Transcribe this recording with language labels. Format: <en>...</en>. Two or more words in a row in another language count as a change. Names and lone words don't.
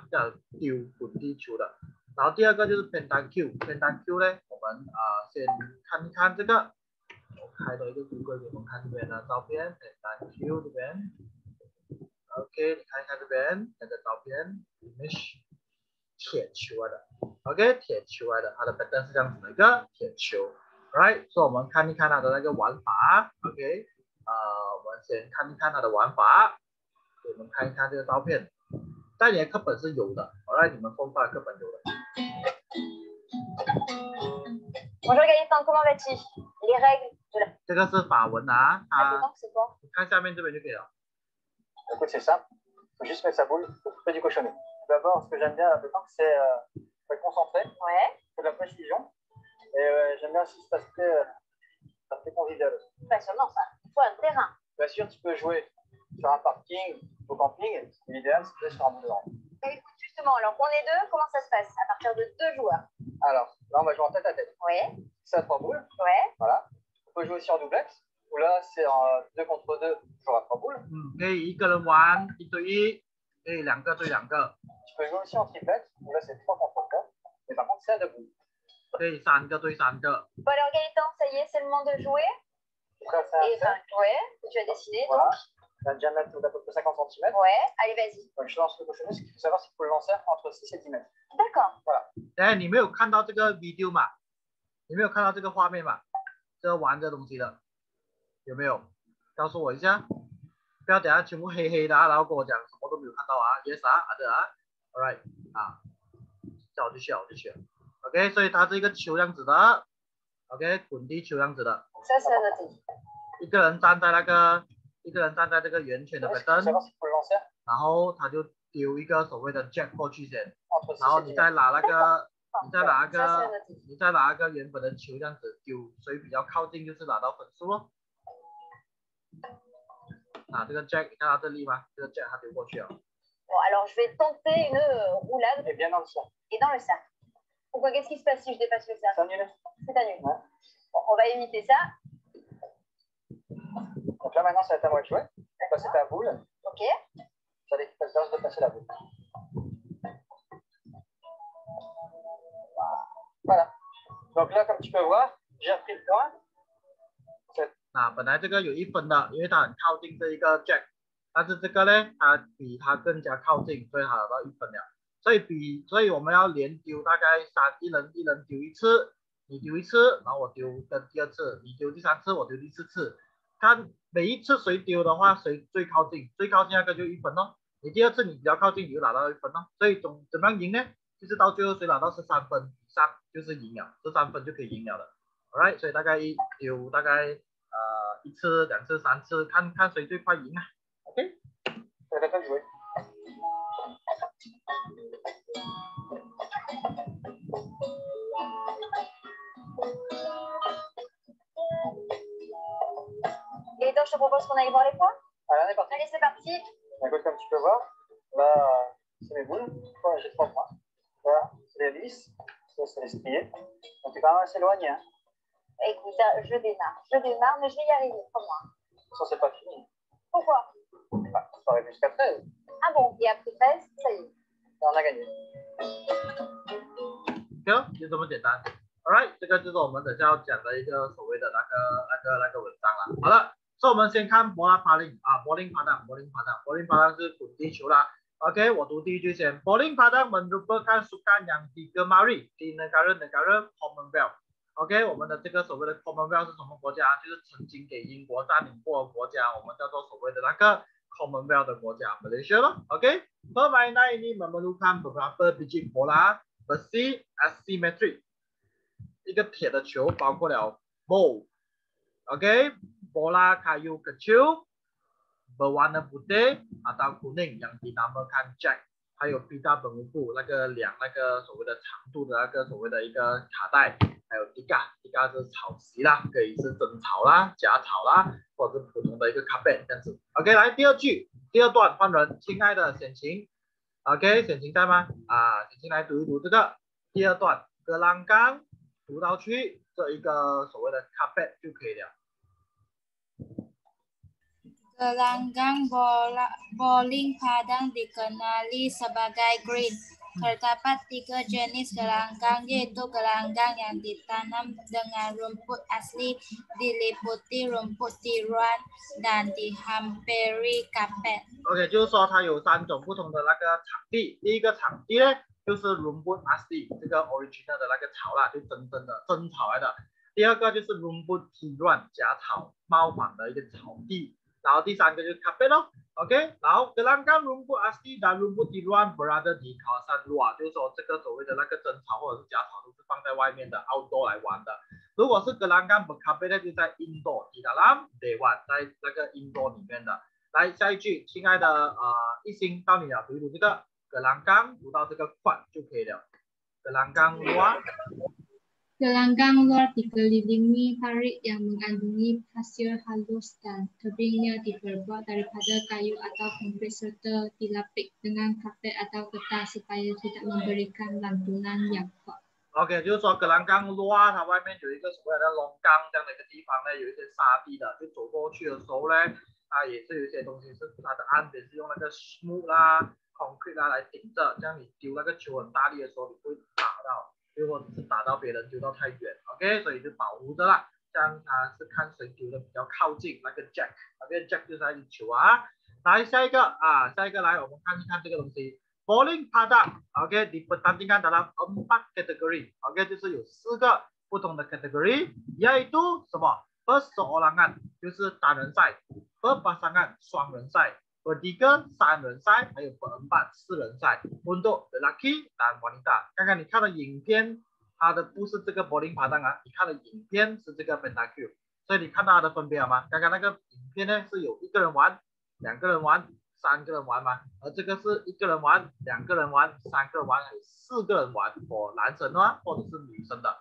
<zh>这样丢滚地球的。然后第二个就是 pentan Q，pentan Q 呢，我们先看一看这个，我开了一个 Google 给我们看这边的照片 ，pentan Q 这边 ，OK， 你看一看这边那个照片 ，image 铁球来的 ，OK， 铁球来的，它的 pattern 是这样子的一个铁球 ，right， 所以我们看一看它的那个玩法 ，OK， 我们先看一看它的玩法，我们看一看这个照片。在你的课本是有的，你们风发的课本有的。</zh> <fr>Bonjour Gaëtan, comment vas-tu? Les règles de la...</fr> <zh>这个是法文</zh> <fr>La pétanque, c'est quoi?</fr> <zh>你看下面这边就可以了。</zh> <fr>Écoute, c'est simple. Il faut juste mettre sa boule au plus près du cochonnet. D'abord, ce que j'aime bien à la pétanque, c'est être concentré, de la précision. Et j'aime bien aussi cet aspect convivial. Passionnant ça. Il faut un terrain. Bien sûr, tu peux jouer sur un parking au camping. L'idéal, c'est de jouer sur un bout de rang. Écoute, justement, alors qu'on est 2, comment ça se passe? À partir de 2 joueurs. Alors, là, on va jouer en tête à tête. Oui. C'est à 3 boules. Ouais. Voilà. On peut jouer aussi en doublex, où là, c'est en 2 contre 2, toujours à 3 boules.</fr> <zh>可以一个人玩1对1，可以2个对2个。</zh> <fr>Tu peux jouer aussi en triplex, où là, c'est 3 contre 3, mais par contre, c'est à 2 boules.</fr> <zh>可以3个对3个。</zh> <fr>Bon alors Gaëtan, ça y est, c'est le moment de jouer. Ça, c'est Et enfin, que tu as dessiné. Voilà. Donc. Un diamètre d'à peu près 50 cm. Ouais, allez, vas-y. Donc, je lance le cochonnet. Ce qu'il faut savoir, c'est qu'il faut le lancer entre 6 et 10 mètres. D'accord. Voilà.</fr> <zh>你没有看到这个 video 嘛？你没有看到这个画面嘛？这玩这东西的有没有？告诉我一下，不要等下全部黑黑的然后跟我讲什么都没有看到</zh> <en>yes alright</en> <zh>叫我就去了，OK， 所以它是一个球这样子的 ，OK， 滚地球这样子的。</zh> <fr>Ça, c'est à noter.</fr> <zh>一个人站在这个圆圈的边，然后他就丢一个所谓的 jack 过去先，然后你再拿那个原本的球这样子丢，谁比较靠近就是拿到分数咯。这个 jack 你看到这里吗？这个 jack 他丢过去了。</zh> <fr>Bon, alors je vais tenter une roulade. Et bien dans le cercle. Et dans le cercle. Pourquoi? Qu'est-ce qui se passe si je dépasse le cercle? C'est annulé. C'est annulé. Ouais. Bon, on va imiter ça. Donc là maintenant, c'est à ta moi de jouer. Passer ta boule. Ok. préférence de passer la boule. Voilà. Donc là, comme tu peux voir, j'ai repris le point.</fr> <zh>啊，本来这个有1分的，因为它很靠近这一个 Jack， 但是这个呢，它比它更加靠近，所以它拿到1分了。所以我们要连丢大概一人丢一次，你丢一次，然后我丢跟第2次，你丢第3次，我丢第4次。看每一次谁丢的话，谁最靠近，最靠近那个就1分哦。你第2次你比较靠近，你就拿到1分哦。所以怎么样赢呢？就是到最后谁拿到13分以上就是赢了，13分就可以赢了的。Alright， 所以大概丢大概1次、2次、3次，看谁最快赢啊。OK。</zh> <fr>Et donc, je te propose qu'on aille voir les points. Allez, c'est parti. Écoute, comme tu peux voir, là, c'est mes boules. J'ai 3 points. Voilà, c'est les vis. Ça, c'est les striés. Donc, c'est quand même assez éloigné. Hein. Écoute, je démarre, mais je vais y arriver, crois-moi. Ça, c'est pas fini. Pourquoi? Bah, ça arrive jusqu'à 13. Ah bon, et après 13, ça y est. Et on a gagné.</fr> <zh>就这么简单。Alright， 这个就是我们等下要讲的一个所谓的那个文章了。好了，所以我们先看</zh> <ms>bola paling</ms> <zh>啊 ，</zh> <ms>bowling padang</ms> <zh>是滚地球啦。OK， 我读第一句先。</zh> <ms>Bowling padang merupakan sukan yang digemari di negara-negara Commonwealth。</ms> <zh>OK， 我们的这个所谓的 Commonwealth 是什么国家？就是曾经给英国占领过的国家，我们叫做所谓的那个 Commonwealth 的国家 Malaysia 咯。OK，</zh> <ms>permainan ini memerlukan beberapa biji bola besi asimetrik。</ms> <zh>一个铁的球包括了</zh> <ms>bola kayu kecil berwarna putih atau kuning yang dinamakan jack，</ms> <zh>还有</zh> <ms>pita pengukur</ms> <zh>那个所谓的长度的那个所谓的一个卡带，还有 tika 是草席啦，可以是真草啦、假草啦，或者是普通的一个 carpet 这样子。OK， 来第2段换人，亲爱的显晴 ，OK， 显晴在吗？显晴来读一读这个第2段，格朗冈。读到去这一个所谓的 carpet 就可以了。</zh> <ms>Gelanggang bowling padang dikenali sebagai green. Terdapat 3 jenis gelanggang, yaitu gelanggang yang ditanam dengan rumput asli, diliputi rumput tiruan, dan dihampiri kapet.</ms> <zh>OK， 就是说它有3种不同的那个场地。第一个场地呢，就是</zh> <ms>rumput asli</ms> <zh>这个 original 的那个草啦，就真草来的。第2个就是</zh> <ms>rumput tiruan</ms> <zh>假草猫仿的一个草地。然后第3个就是 carpet 咯 ，OK， 然后</zh> <ms>gelanggang rumput asli dan rumput tiruan berada di kawasan luar，</ms> <zh>就是说这个所谓的那个真草或者是假草都是放在外面的 outdoor 来玩的。如果是</zh> <ms>gelanggang bercarpet</ms> <zh>就在 indoor</zh> <ms>di dalam dewan，</ms> <zh>在那个 indoor 里面的。来下一句，亲爱的一心到你了，读一读这个 gelanggang， 读到这个块就可以了。gelanggang</zh> <ms>luar。Gelanggang luar dikelilingi parit yang mengandungi pasir halus dan tebingnya diperbuat daripada kayu atau konkrit serta dilapik dengan kapet atau getah supaya tidak memberikan lantunan yang kuat。</ms> <zh>OK， 就是说</zh> <ms>gelanggang luar</ms> <zh>它外面有一个所谓的龙岗这样的一个地方呢，有一些沙地的，就走过去的时候呢，它也是有一些东西是它的岸边是用那个 smooth 啦、concrete 啦来顶着，这样你丢那个球很大力的时候，你不会打到。如果是打到别人丢到太远 ，OK， 所以就保护着啦。这样他是看谁丢的比较靠近那个 Jack，OK， Jack 就是那粒球啊。来下一个来，我们看一看这个东西 ，</zh> <ms>bowling padang，</ms> <zh>OK，</zh> <ms>dipertandingkan dalam 4 kategori，</ms> <zh>OK， 就是有4个不同的 category， yaitu 什么 perseorangan 就是单人赛 ，berpasangan 双人赛。bertiga 3人赛，还有berempat 4人赛。</zh> <ms>untuk lelaki dan wanita。</ms> <zh>刚刚你看的影片，它的不是这个</zh> <ms>bowling padang</ms> <zh>啊，你看的影片是这个 pentacule， 所以你看到它的分别了吗？刚刚那个影片呢是有1个人玩、2个人玩、3个人玩嘛，而这个是1个人玩、2个人玩、3个人玩，还有4个人玩，男生啊或者是女生的。</zh>